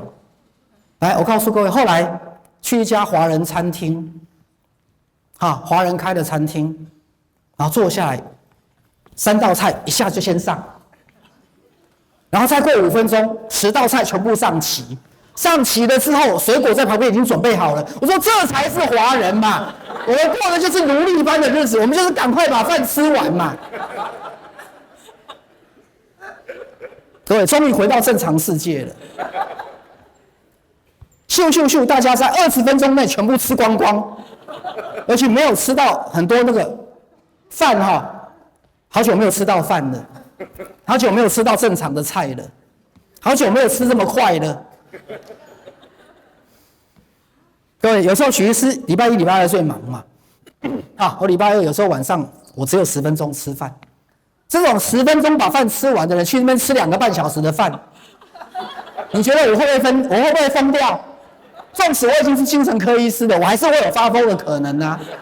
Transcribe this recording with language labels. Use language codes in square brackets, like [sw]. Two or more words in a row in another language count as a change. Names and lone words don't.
[zh] 來，我告訴各位，後來去一家華人餐廳，華人開的餐廳，然後坐下來，3道菜一下就先上，然後再過5分鐘，10道菜全部上齊。上齊了之後，水果在旁邊已經準備好了。我說這才是華人嘛，我們過的就是奴隸般的日子，我們就是趕快把飯吃完嘛。各位，終於回到正常世界了。咻咻咻！大家在20分鐘內全部吃光光，而且沒有吃到很多那個飯哈，好久沒有吃到飯了，好久沒有吃到正常的菜了，好久沒有吃這麼快了。各位，有時候許醫師禮拜1、禮拜2最忙嘛，我禮拜2有時候晚上我只有10分鐘吃飯，這種10分鐘把飯吃完的人去那邊吃2個半小時的飯，你覺得我會不會瘋掉？縱使我已經是精神科醫師了，我還是會有發瘋的可能啊！